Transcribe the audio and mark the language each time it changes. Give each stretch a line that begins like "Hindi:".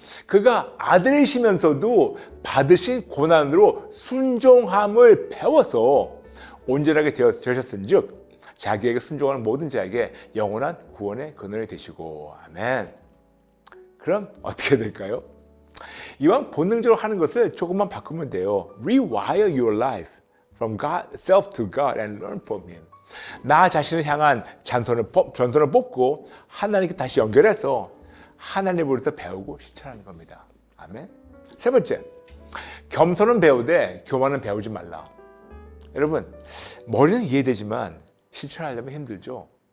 Korean: 그가 아들이시면서도 받으신 고난으로 순종함을 배워서 온전하게 되셨은즉 자기에게 순종하는 모든 자에게 영원한 구원의 근원이 되시고. 아멘. 그럼 어떻게 될까요? 이왕 본능적으로 하는 것을 조금만 바꾸면 돼요.
English: Rewire your life. from God, self to God and learn from Him.
Korean: 나 자신을 향한 전선을 뽑고 하나님께 다시 연결해서 하나님으로부터 배우고 실천하는 겁니다. 아멘. 세 번째, 겸손은 배우되 교만은 배우지 말라. 여러분, 머리는 이해되지만 실천하려면 힘들죠.